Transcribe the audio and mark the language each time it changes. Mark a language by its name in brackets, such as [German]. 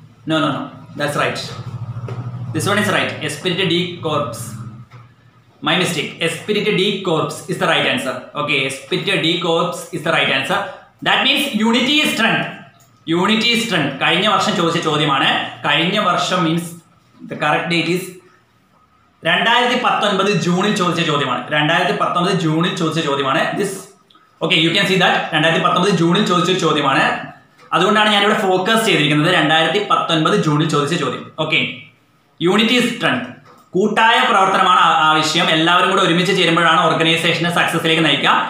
[English] No, that's right. This one is right. Esprit de corps. My mistake. Esprit de corps is the right answer. Okay, esprit de corps is the right answer. That means unity is strength. [Malayalam] കഴിഞ്ഞ വർഷം ചോദിച്ച ചോദ്യമാണ്. കഴിഞ്ഞ വർഷം means [English] the correct date is [Malayalam] 2019 ജൂണിൽ ചോദിച്ച ചോദ്യമാണ്. 2019 ജൂണിൽ ചോദിച്ച ചോദ്യമാണ്. [English] This okay, you can see that 2019 [Malayalam] ജൂണിൽ ചോദിച്ച ചോദ്യമാണ്. അതുകൊണ്ടാണ് ഞാൻ ഇവിടെ ഫോക്കസ് ചെയ്തിരിക്കുന്നത് 2019 ജൂണിൽ ചോദിച്ച ചോദ്യം. [English] Okay, unity is strength. [Malayalam] കൂട്ടായ പ്രവർത്തനമാണ് ആവശ്യം. എല്ലാവരും കൂടെ ഒരുമിച്ച് ചേരുമ്പോഴാണ് ഓർഗനൈസേഷനെ സക്സസിലേക്ക് നയിക്കുക.